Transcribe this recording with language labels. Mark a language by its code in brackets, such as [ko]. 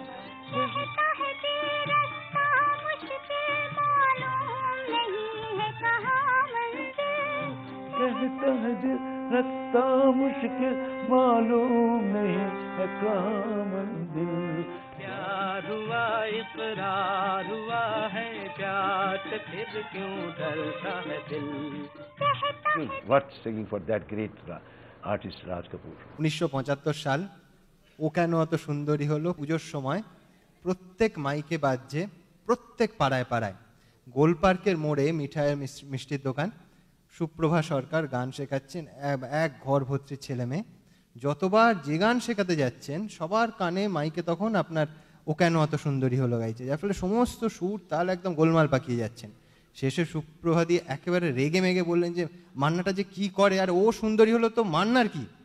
[hi] कहता है दिल रास्ता मुश्किल मालूम नहीं है कहाँ मंजिल कहता है दिल रास्ता मुश्किल मालूम नहीं है कहाँ मंजिल प्यार हुआ इकरार हुआ है प्यार से फिर क्यों डरता है दिल [en] What singing for that great artist Raj Kapoor [bn] 1975 সাল ও কেন অত সুন্দরী হলো পুজোর সময় প্রত্যেক মাইকে বাজছে প্রত্যেক পাড়ায় পাড়ায় গোল পার্কের মোড়ে মিঠাইয়ের মিষ্টির দোকান সুপ্রভা সরকার গান শেখাচ্ছেন এক ঘর ভর্তি ছেলে মেয়ে যতবার যে গান শেখাতে যাচ্ছেন সবার কানে মাইকে তখন আপনার ও কেন অত সুন্দরী হলো গাইছে যার ফলে সমস্ত সুর তাল একদম গোলমাল পাকিয়ে যাচ্ছেন শেষে সুপ্রভা দিয়ে একেবারে রেগে মেগে বললেন যে মান্নাটা যে কি করে আর ও সুন্দরী হলো তো মান্নার কি